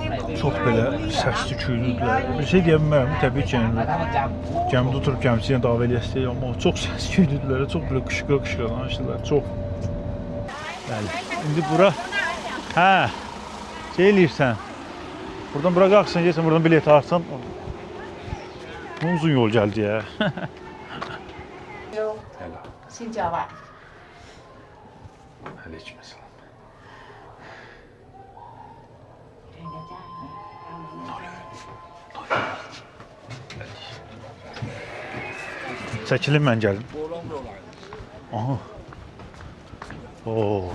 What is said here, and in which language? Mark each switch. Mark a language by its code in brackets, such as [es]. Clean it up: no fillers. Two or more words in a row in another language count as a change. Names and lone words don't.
[az] Çox belə səsli küylüdülər. Bir şey deyə bilmərəm, təbii ki, gəmidə oturub gəmçiyə dava eləyəsək, amma çox səs küylüdülər, çox belə qışqıra danışdılar, çox. Bəli, indi bura, şey eləyirsən, buradan bura qalxsan, gəlsən, buradan bilet alırsan, uzun yol gəldi ya. [vi] Xin chào bạn. [az] Aleykümselam. Çəkilin mən gəldim. Aha. Oo.